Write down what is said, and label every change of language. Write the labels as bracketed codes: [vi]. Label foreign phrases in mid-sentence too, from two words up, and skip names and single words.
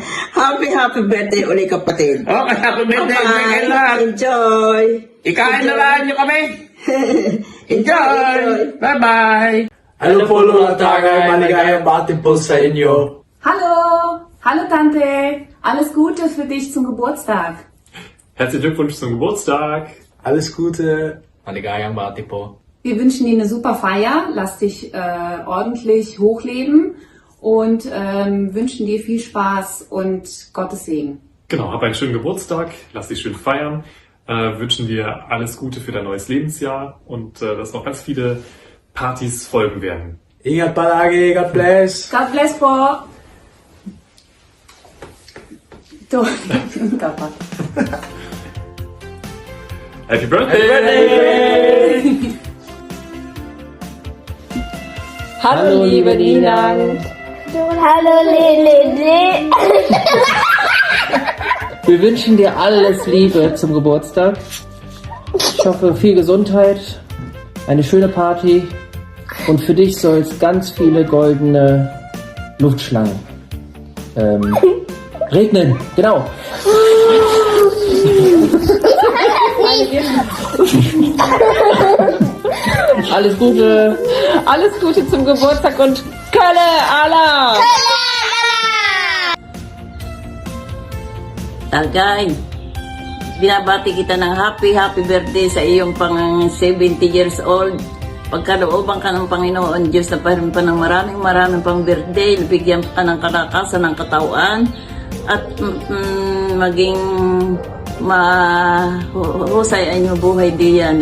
[en] Happy birthday [tl] ulit, kapatid. [en] Okay, happy birthday. Enjoy. [tl] Ikain na lang nyo kami. Enjoy. [en] Bye-bye. [tl] Hello po mga tagay, maligayang bati po sa inyo. [de] Hello, Tante. Alles Gute für dich zum Geburtstag. Herzlichen Glückwunsch zum Geburtstag. Alles Gute. [tl] Maligayang bati po. [de] Wir wünschen dir eine super Feier. Lass dich ordentlich hochleben und wünschen dir viel Spaß und Gottes Segen. Genau, hab einen schönen Geburtstag, lass dich schön feiern. Wünschen dir alles Gute für dein neues Lebensjahr und dass noch ganz viele Partys folgen werden. [tl] Ingat palagi. [en] God bless. God bless [tl] po. Dapat. [en] Happy Birthday! [de] Hallo liebe Ninan. Hallo Lili. Wir wünschen dir alles Liebe zum Geburtstag. Ich hoffe viel Gesundheit, eine schöne Party und für dich soll es ganz viele goldene Luftschlangen regnen. Genau. Alles Gute. Alles Gute zum Geburtstag und Kölle Allah! [tl] Tagay, binabati kita ng [en] happy birthday [tl] sa iyong pang 70 [en] years old. [tl] Pagkalooban ka ng Panginoon Diyos na parin pa ng maraming pang birthday, bigyan ka ng kalakasan ng katawan at maging mahusay ang inyong buhay diyan.